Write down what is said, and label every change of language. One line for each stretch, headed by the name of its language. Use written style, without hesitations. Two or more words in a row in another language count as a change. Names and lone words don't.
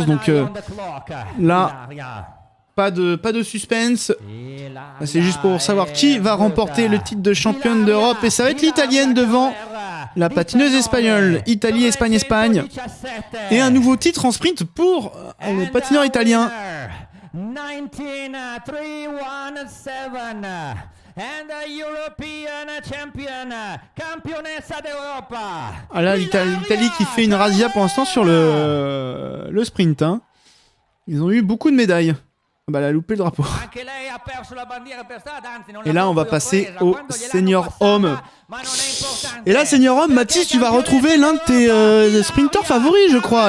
French: Donc là, pas de suspense. C'est juste pour savoir qui va remporter le titre de championne d'Europe. Et ça va être l'italienne devant la patineuse espagnole. Italie, Espagne, Espagne. Et un nouveau titre en sprint pour le patineur italien.
English: 19317 and European champion,
Italian: campionessa d'Europa.
French: Ah là, l'Italie qui fait une razzia pour l'instant sur le sprint. Hein. Ils ont eu beaucoup de médailles. Bah, elle a loupé le drapeau. Et là, on va passer au senior homme. Et là, senior homme, Mathis, tu vas retrouver l'un de tes sprinteurs favoris, je crois.